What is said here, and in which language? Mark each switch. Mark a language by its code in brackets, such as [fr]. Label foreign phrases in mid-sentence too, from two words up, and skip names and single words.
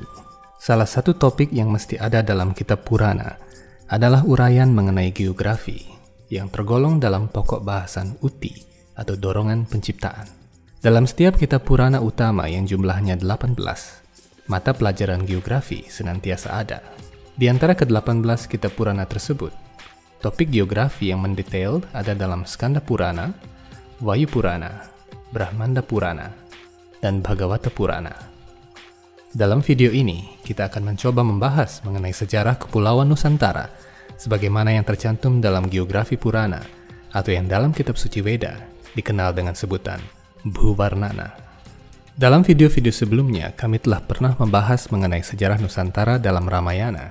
[id] Salah satu topik yang mesti ada dalam kitab Purana adalah uraian mengenai geografi yang tergolong dalam pokok bahasan uti atau dorongan penciptaan. Dalam setiap kitab Purana utama yang jumlahnya 18, mata pelajaran geografi senantiasa ada. Di antara ke-18 kitab Purana tersebut, topik geografi yang mendetail ada dalam Skanda Purana, Vayu Purana, Brahmanda Purana, dan Bhagavata Purana. Dalam video ini, kita akan mencoba membahas mengenai sejarah Kepulauan Nusantara sebagaimana yang tercantum dalam Geografi Purana atau yang dalam kitab suci Weda dikenal dengan sebutan Bhuvarnana. Dalam video-video sebelumnya, kami telah pernah membahas mengenai sejarah Nusantara dalam Ramayana.